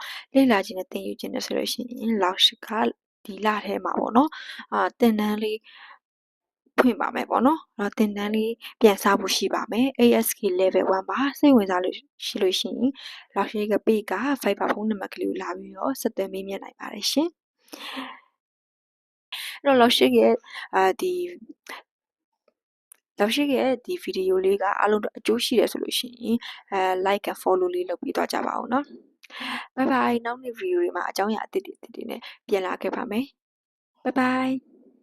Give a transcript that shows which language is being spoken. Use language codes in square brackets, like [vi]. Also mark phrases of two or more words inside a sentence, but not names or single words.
[my] လေ့လာခြင်းနဲ့သင်ယူခြင်းနဲ့ဆိုလို့ရှိရင်လောက်ရှိကဒီလထဲမှာပေါ့နော်သင်တန်းလေးဖွင့်ပါမယ်ပေါ့နော်သင်တန်းလေးပြန်စားဖို့ရှိပါမယ် ASK level 1ပါစိတ်ဝင်စားလို့ရှိလို့ရှိရင်လောက်ရှိကပေက Viber ဖုန်းနံပါတ်ကလေးကိုလာပြီးတော့ဆက်သွယ်မေးမြန်းနိုင်ပါတယ်ရှင် အဲ့တော့လောက်ရှိရဲ့ဒီလောက်ရှိရဲ့ဒီဗီဒီယိုလေးကအားလုံးအကျိုးရှိတယ်ဆိုလို့ရှိရင် [en] like and follow [my] လေးလုပ်ပြီးသွားကြပါဦးเนาะ [en] bye bye [my] နောက်နေ့ဗီဒီယိုတွေမှာအကြောင်းအရာအသစ်တွေနဲ့ပြန်လာခဲ့ပါမယ် [en] bye bye